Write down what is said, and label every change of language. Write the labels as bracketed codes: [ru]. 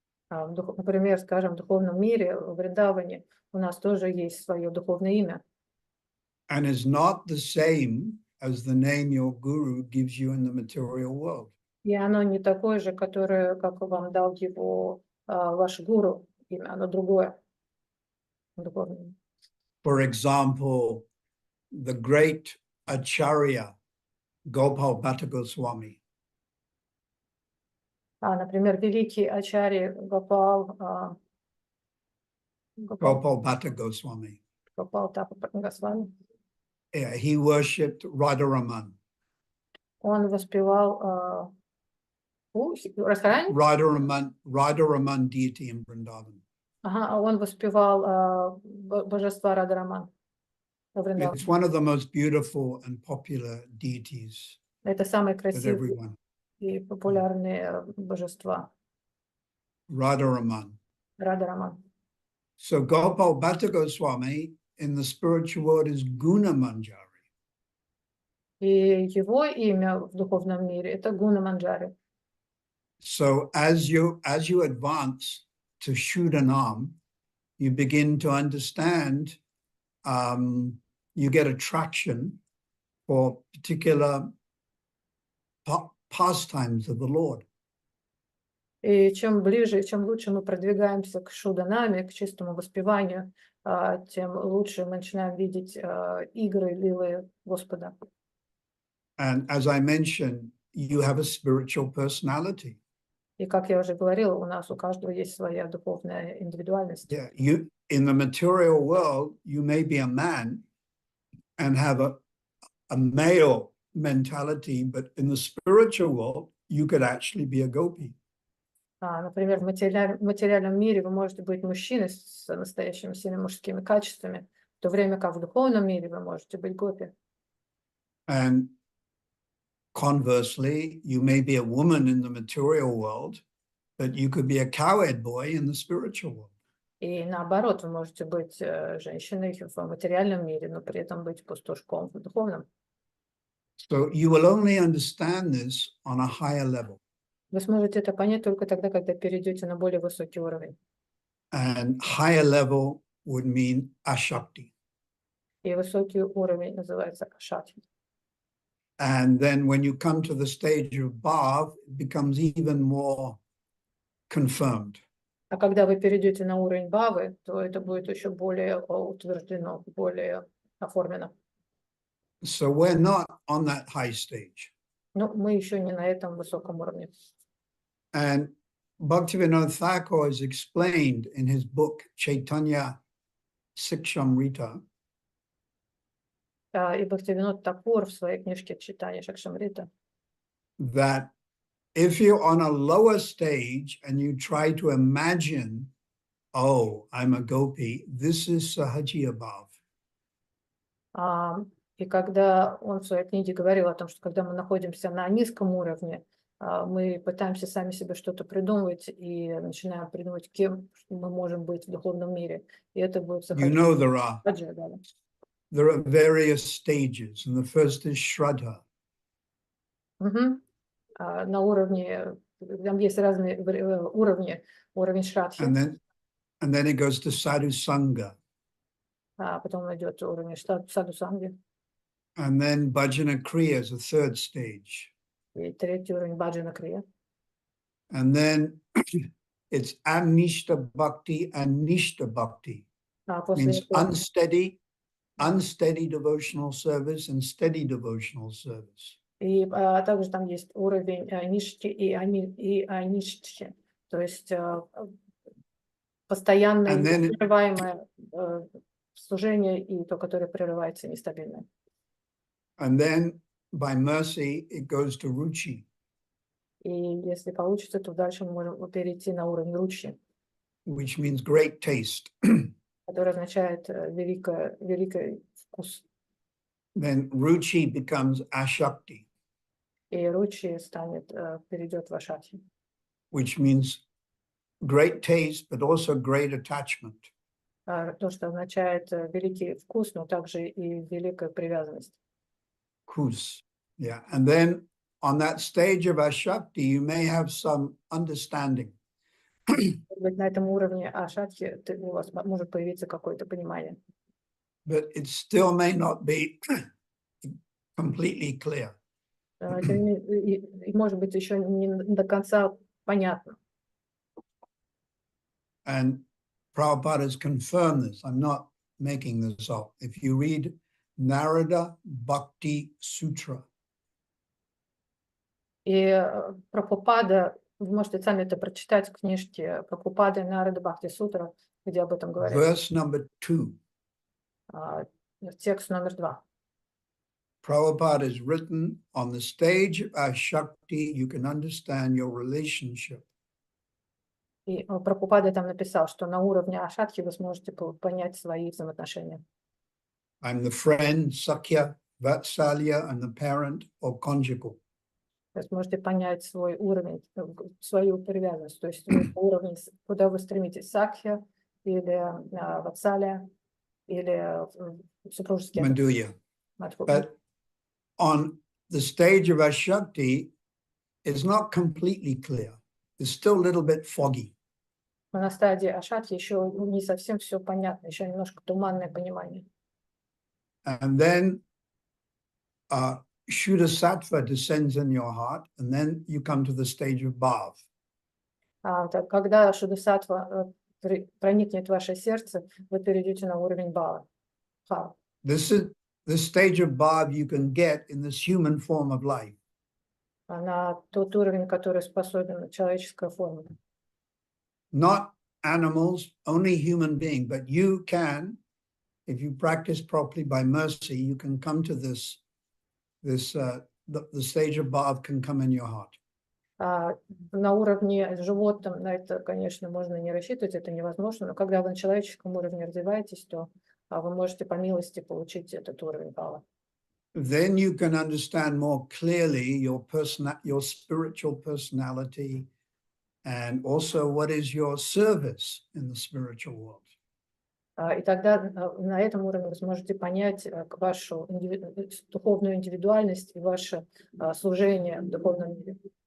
[ru] Например, скажем, в духовном мире, в Вриндаване, у нас тоже есть свое духовное имя. [en] And is not the same as the name your guru gives you in the material world. [ru] И оно не такое же, которое, как вам дал его ваш гуру, имя, оно другое. Духовное. [en] For example, the great Acharya Gopal Bhatta Goswami. [ru] Например, великий Ачарья Гопал, [en] Gopal Bhatta Goswami. [ru] Гопал Госвами, [en] Yeah, he worshipped Radharaman. [ru] он воспевал Радхарани? [en] Radharaman deity in Vrindavan. [ru] Он воспевал божества Радхараман во Вриндаване. [en] It's one of the most beautiful and popular deities [ru] Это самые [en] that [ru] красивые [en] everyone. [ru] и популярные божества [en] Radharaman. [ru] Радхараман. [en] So Gopal Bhatta Goswami in the spiritual world is Guna Manjari. [ru] И его имя в духовном мире это Гуна Манджари. [en] So as you advance to Shuddhanam, you begin to understand, you get attraction for particular pastimes of the Lord. [ru] И чем ближе, чем лучше мы продвигаемся к шуданаме, к чистому воспеванию, тем лучше мы начинаем видеть игры, лилы Господа. [en] And as I mentioned, you have a spiritual personality. [ru] И как я уже говорила, у нас у каждого есть своя духовная индивидуальность. [en] Yeah, you in the material world, you may be a man and have a male mentality, but in the spiritual world, you could actually be a gopi. [ru] Например, в материальном мире вы можете быть мужчиной с настоящими сильными мужскими качествами, в то время как в духовном мире вы можете быть гопи. [en] And conversely, you may be a woman in the material world, but you could be a cowherd boy in the spiritual world. [ru] И наоборот, вы можете быть женщиной в материальном мире, но при этом быть пастушком в духовном. [en] So you will only understand this on a higher level. [ru] Вы сможете это понять только тогда, когда перейдете на более высокий уровень. [en] And higher level would mean ashakti. [ru] И высокий уровень называется ашатхи. [en] And then when you come to the stage of bhav, it becomes even more confirmed. [ru] А когда вы перейдете на уровень бавы, то это будет еще более утверждено, более оформлено. [en] So we're not on that high stage. [ru] Но мы еще не на этом высоком уровне. [en] And Bhaktivinoda Thakur has explained in his book Chaitanya Sikshamrita [ru] И Бхактивинод Такур в своей книжке «Читание Шакшамрита» [en] that if you're on a lower stage and you try to imagine, oh, I'm a gopi, this is sahajiya bhav. [ru] И когда он в своей книге говорил о том, что когда мы находимся на низком уровне, мы пытаемся сами себе что-то придумывать и начинаем придумывать, кем мы можем быть в духовном мире. И это будет [en] You know [ru] сахаджи. [en] there are various stages, and the first is Shraddha. [ru] На уровне, там есть разные уровни, уровень Шрадхи, [en] And then it goes to Sadhu Sangha. [ru] потом идет уровень Саду Санги, [en] And then Bhajana Kriya is the third stage. [ru] и третий уровень Баджана Крия. [en] And then it's Anishta Bhakti and Nishta Bhakti. [ru] После [en] Means [ru] этого, [en] unsteady devotional service and steady devotional service. [ru] и также там есть уровень Ништи и Аништхи, то есть постоянное непрерываемое служение и то, которое прерывается нестабильно. [en] And then by mercy, it goes to Ruchi. [ru] И если получится, то дальше мы можем перейти на уровень Ручи, [en] Which means great taste. [ru] который означает великий вкус. [en] Then Ruchi becomes Ashakti, [ru] И Ручи перейдет в Ашатхи, [en] which means great taste, but also great attachment. [ru] То, что означает великий вкус, но также и великая привязанность. [en] Kus. Yeah. And then on that stage of Ashakti, you may have some understanding. [ru] Может быть, на этом уровне ашатхи у вас может появиться какое-то понимание. [en] But it still may not be completely clear. [ru] И, может быть, еще не до конца понятно. [en] And Prabhupada has confirmed this. I'm not making this up. If you read Narada Bhakti Sutra, [ru] И Прабхупада, вы можете сами это прочитать в книжке Прабхупады Нарада Бхакти Сутра, где об этом говорится. [en] verse number 2, [ru] Текст номер 2. [en] Prabhupada has written, on the stage of Ashakti, you can understand your relationship. [ru] И Прабхупада там написал, что на уровне ашатхи вы сможете понять свои взаимоотношения. [en] I'm the friend, Sakya, Vatsalya, and the parent or conjugal. [ru] То есть можете понять свой уровень, свою привязанность, то есть уровень, куда вы стремитесь, сакхя или ватсалия, или супружеский. [en] Madhurya. But on the stage of Ashakti, it's not completely clear. It's still a little bit foggy. [ru] На стадии ашатхи еще не совсем все понятно, еще немножко туманное понимание. [en] And then Shuddha Sattva descends in your heart, and then you come to the stage of Bhav. [ru] Когда Шудасаттва проникнет в ваше сердце, вы перейдете на уровень Бхава. [en] This stage of Bhav you can get in this human form of life. [ru] На тот уровень, который способен человеческая форма. [en] Not animals, only human being, but you can, if you practice properly by mercy, you can come to the stage of Bhav can come in your heart. [ru] На уровне животном на это, конечно, можно не рассчитывать, это невозможно, но когда вы на человеческом уровне развиваетесь, то вы можете по милости получить этот уровень Бхава. [en] Then you can understand more clearly your spiritual personality, and also what is your service in the spiritual world. [ru] И тогда на этом уровне вы сможете понять вашу духовную индивидуальность и ваше служение в духовном мире.